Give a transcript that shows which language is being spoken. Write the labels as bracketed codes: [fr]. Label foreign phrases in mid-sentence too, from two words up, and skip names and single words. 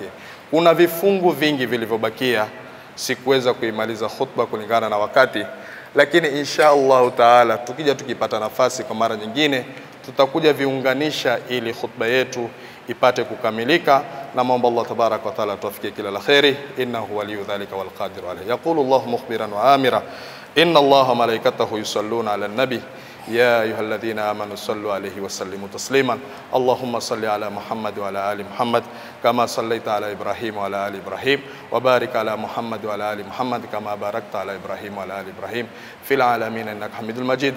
[sw] Kuna vifungu vingi vilivyobakia, sikuweza kuimaliza khutba kulingana na wakati, lakini [ar] إن شاء الله تعالى [sw] tukipata nafasi kwa mara nyingine tutakuja viunganisha ili khutba yetu ipate kukamilika. Na mambo [ar] الله تبارك وتعالى [sw] tuwafikie kila la khairi, [ar] إنه ولي ذلك والقادر عليه. يقول الله مخبرا وآمرا, إن الله وملائكته يصلون على النبي يا أيها الذين آمنوا صلوا عليه وسلموا تسليما. اللهم صل على محمد وعلى آل محمد كما صليت على إبراهيم وعلى آل إبراهيم، وبارك على محمد وعلى آل محمد كما باركت على إبراهيم وعلى آل إبراهيم في العالمين إنك حميد المجيد.